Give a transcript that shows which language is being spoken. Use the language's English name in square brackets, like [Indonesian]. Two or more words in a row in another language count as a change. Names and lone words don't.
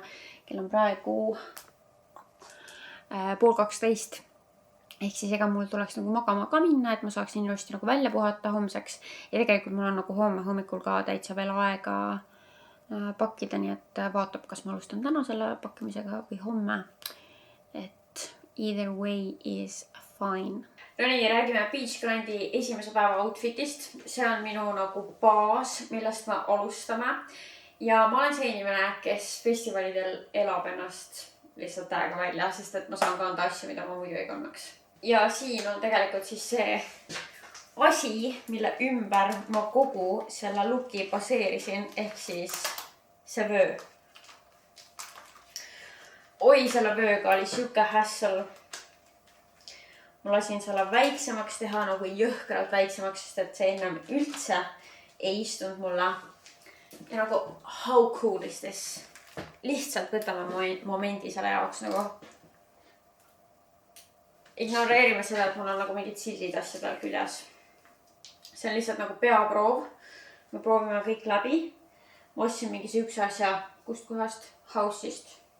[Estonian] Kell on praegu 11:30. Ehk siis ega mul tuleks nagu magama ka minna, et ma saaksin ilusti nagu välja puhata homseks. Ja tegelikult mul on nagu homme hommikul ka täitsa veel aega pakkida, nii et vaatab, kas ma alustan täna selle pakkimisega või homme. [English] Et either way is fine. [Estonian] No nii, räägime Beach Grandi esimese päeva outfitist. See on minu nagu baas, millest me alustame. Ja ma olen see inimene, kes festivalidel elab ennast lihtsalt täiega välja, sest et ma saan kanda asju, mida ma muidu ei kannaks. Ja siin on tegelikult siis see asi, mille ümber ma kogu selle looki baseerisin, ehk siis see vöö. Oi, selle vööga oli siuke hassle. Ma lasin selle väiksemaks teha, nagu jõhkralt väiksemaks, sest et see ennem üldse ei istunud mulle. Ja nagu, [English] how cool is this? [Estonian] Lihtsalt võtame momendi selle jaoks nagu. Ignoreerime seda, et mul on nagu mingid sildid asjadel küljes. See on lihtsalt nagu peaproov. Me proovime kõik läbi. Ma ostsin mingi siukse asja, kust kohast, House'ist.